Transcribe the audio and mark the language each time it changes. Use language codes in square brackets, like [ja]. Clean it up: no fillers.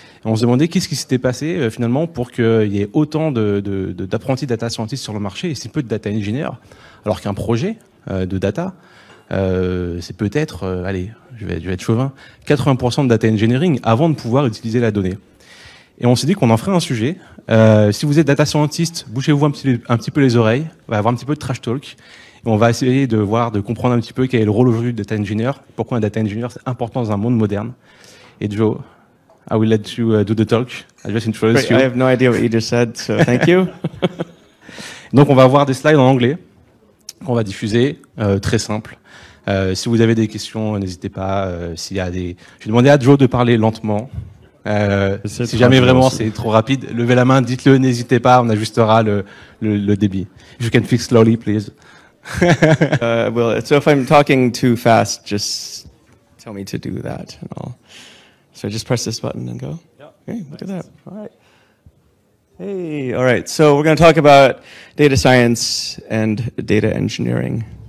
[fr] Et on se demandait qu'est-ce qui s'était passé finalement pour qu'il y ait autant d'apprentis data scientists sur le marché et si peu de data engineers, alors qu'un projet de data, c'est peut-être, allez, je vais être chauvin, 80% de data engineering avant de pouvoir utiliser la donnée. Et on s'est dit qu'on en ferait un sujet. Si vous êtes data scientist, bouchez-vous un petit peu les oreilles, on va avoir un petit peu de trash talk. Et on va essayer de comprendre un petit peu quel est le rôle aujourd'hui de data engineer, pourquoi un data engineer c'est important dans un monde moderne. [en] Et Joe, I will let you do the talk. I just introduce you. I have no idea what you just said, so thank you. [fr] Donc on va avoir des slides en anglais qu'on va diffuser, très simple. Si vous avez des questions, n'hésitez pas. S'il y a des, je vais demander à Joe de parler lentement. Si jamais vraiment c'est trop rapide, levez la main, dites-le, n'hésitez pas, on ajustera le débit. [en] If you can speak slowly, please. Well, so if I'm talking too fast, just tell me to do that. So just press this button and go. Yeah. Okay, look at that. All right. Hey, all right. So we're going to talk about data science and data engineering.